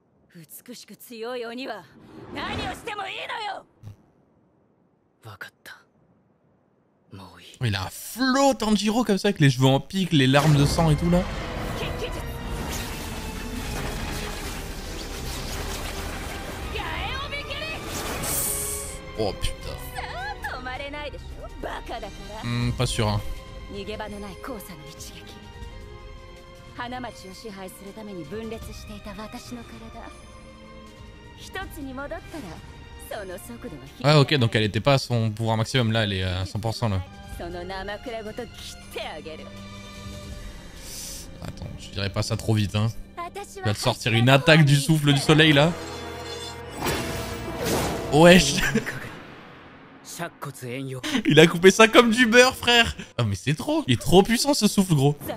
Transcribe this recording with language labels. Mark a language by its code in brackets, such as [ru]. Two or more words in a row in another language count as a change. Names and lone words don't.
[fr] Oh, il a un flow Tanjiro comme ça avec les cheveux en pique, les larmes de sang et tout là. Oh putain. Pas sûr hein. [ja] 花町を支配するために分裂していた私の体一つに戻ったらその速度は [fr] Ah ok, donc elle était pas à son pouvoir maximum, là elle est à 100% là. [ja] その生倉ごと切ってあげる [fr] Attends, je dirais pas ça trop vite hein. Il va te sortir une attaque du souffle du soleil là. Wesh. Il a coupé ça comme du beurre frère. Ah mais c'est trop. Il est trop puissant ce souffle gros.